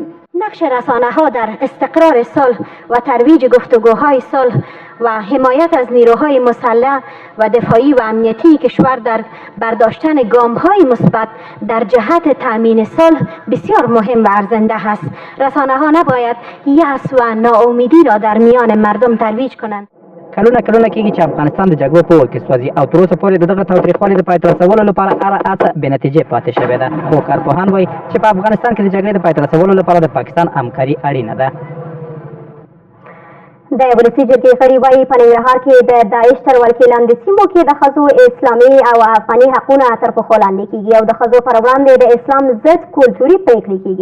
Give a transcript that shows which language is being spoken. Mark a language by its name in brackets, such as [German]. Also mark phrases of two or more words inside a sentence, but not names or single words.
[Persian] نقش رسانه‌ها در استقرار صلح و ترویج گفتگوهای صلح و حمایت از نیروهای مسلح و دفاعی و امنیتی کشور در برداشتن گام‌های مثبت در جهت تأمین صلح بسیار مهم و ارزنده است. رسانه‌ها نباید یأس و ناامیدی را در میان مردم ترویج کنند. [Pashto] کلونه کېږي چې افغانستان د جګړو په اور کې سوځي او تر اوسه پورې د دغه تاوتریخوالي د پای ته رسولو لپاره هره هڅه بې نتیجې پاتې شوې ده. خو کارپوهان وایي چې په افغانستان کې د جګړې د پای ته رسولو لپاره د پاکستان همکاري اړینه ده. د ولسي جرګې غړي وایي په ننګرهار کې د داعش تر ولکې لاندې سیمو کې د ښځو اسلامي او افغاني حقونه تر پښو لاندې کیږي او د ښځو پر وړاندې د اسلام ضد کلتوري پرېکړې کیږي.